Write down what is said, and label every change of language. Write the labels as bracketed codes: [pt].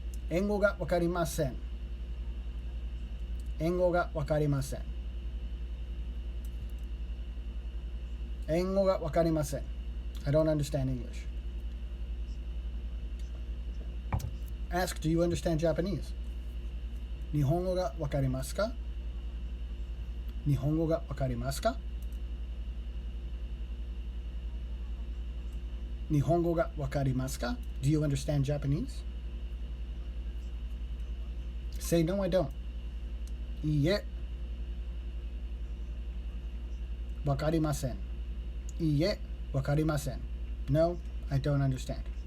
[ja] 英語がわかりません. 英語がわかりません. 英語がわかりません. [en] I don't understand English. Ask, do you understand Japanese? [ja] 日本語がわかりますか?日本語がわかりますか? 日本語がわかりますか? [en] Do you understand Japanese? Say, no, I don't. [ja] いいえ。わかりません.いいえ、わかりません. [en] No, I don't understand.